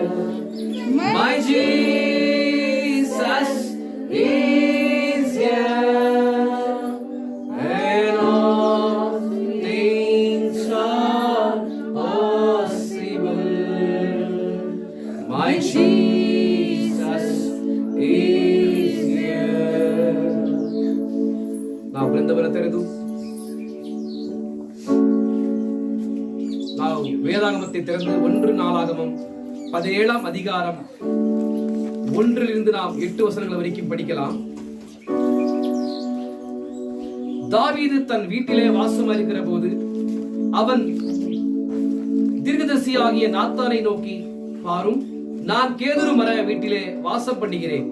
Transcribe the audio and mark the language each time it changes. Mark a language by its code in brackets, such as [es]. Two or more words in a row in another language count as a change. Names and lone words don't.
[en] My Jesus is here. And all things are possible. My Jesus is here. [kn] ನಾವು ಗ್ರಂಥವನ್ನು ತೆರೆದು ನಾವು [ta] வேதாகமத்தை திறந்து 1 நாளாகமம் 17ஆம் அதிகாரம் 1 நாம் 8 வசனங்கள் வரைக்கும் படிக்கலாம். தாவீது தன் வீட்டிலே வாசமா இருக்கிற போது அவன் தீர்க்கதரிசியாகிய நாத்தானை நோக்கி, பாரும், நான் கேதுரு மர வீட்டிலே வாசம் பண்ணுகிறேன்.